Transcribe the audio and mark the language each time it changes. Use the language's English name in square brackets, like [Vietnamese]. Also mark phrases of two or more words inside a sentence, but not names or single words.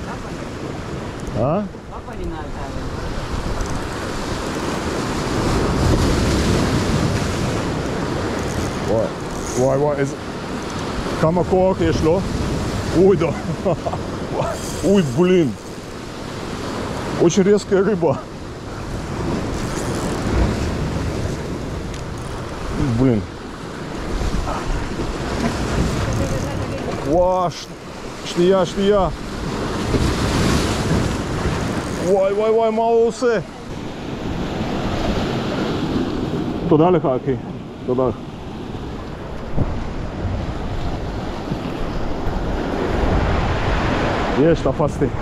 [Hebrew] אה? וואי, וואי, וואי, איזה... כמה כוח יש לו? אוי, [Russian] да. Ой, блин. Очень резкая рыба. Блин. Вау, штия, штия. [Hebrew] וואי, וואי, וואי, מה הוא עושה? תודה לך, אחי. תודה לך. יש, תפסתי.